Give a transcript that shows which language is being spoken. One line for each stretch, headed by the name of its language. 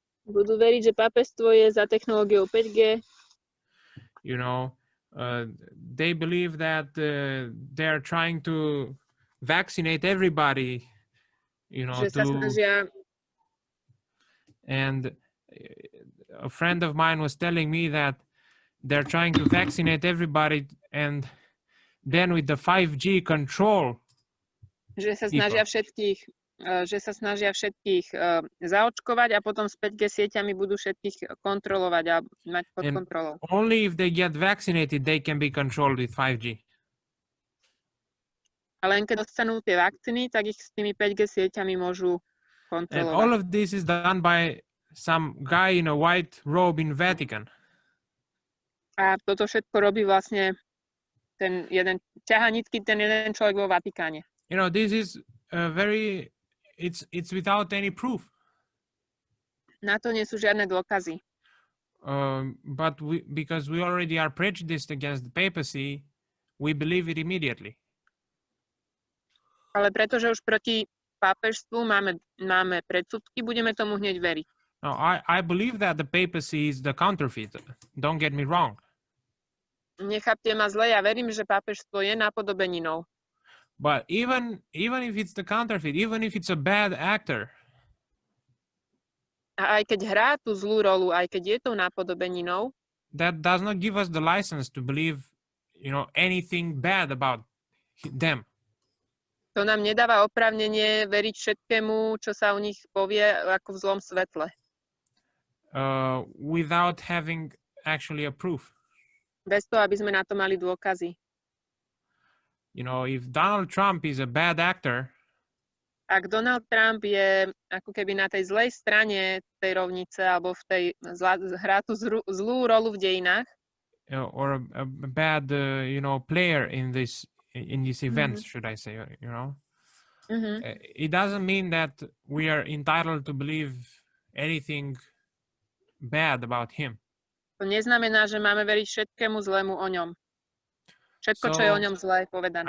Slovak: Budú veriť, že pápežstvo je za technológiou 5G.
English: You know, they believe that they're trying to vaccinate everybody, you know, and a friend of mine was telling me that they're trying to vaccinate everybody, and then with the 5G control,
Slovak: že sa snažia všetkých zaočkovať a potom s 5G sieťami budú všetkých kontrolovať a mať pod kontrolou.
English: Only if they get vaccinated, they can be controlled with 5G.
Slovak: A len keď dostanú tie vakcíny, tak ich s tými 5G sieťami môžu kontrolovať.
English: And all of this is done by some guy in a white robe in Vatican.
Slovak: A toto všetko robí vlastne ten jeden, ťaha nitky ten jeden človek vo Vatikáne.
English: You know, this is very, it's without any proof.
Slovak: Na to nie sú žiadne dôkazy.
English: But because we already are prejudiced against the papacy, we believe it immediately.
Slovak: Ale pretože už proti pápežstvu máme predsudky, budeme tomu hneď veriť.
English: No, I believe that the papacy is the counterfeit. Don't get me wrong.
Slovak: Nechápte ma zle, ja verím, že pápežstvo je napodobeninou.
English: But even if it's the counterfeit, even if it's a bad actor,
Slovak: a aj keď hrá tú zlú rolu, aj keď je tou napodobeninou,
English: that does not give us the license to believe, you know, anything bad about them.
Slovak: To nám nedáva oprávnenie veriť všetkému, čo sa o nich povie ako v zlom svetle.
English: Without having actually a proof.
Slovak: Bez toho, aby sme na to mali dôkazy.
English: You know, if Donald Trump is a bad actor,
Slovak: ak Donald Trump je ako keby na tej zlej strane tej rovnice alebo v tej hrá tú zlú rolu v dejinách,
English: or a bad you know, player in these events, should I say, you know, it doesn't mean that we are entitled to believe anything bad about him.
Slovak: To neznamená, že máme veriť všetkému zlému o ňom. Všetko, čo je o ňom zlé, povedané.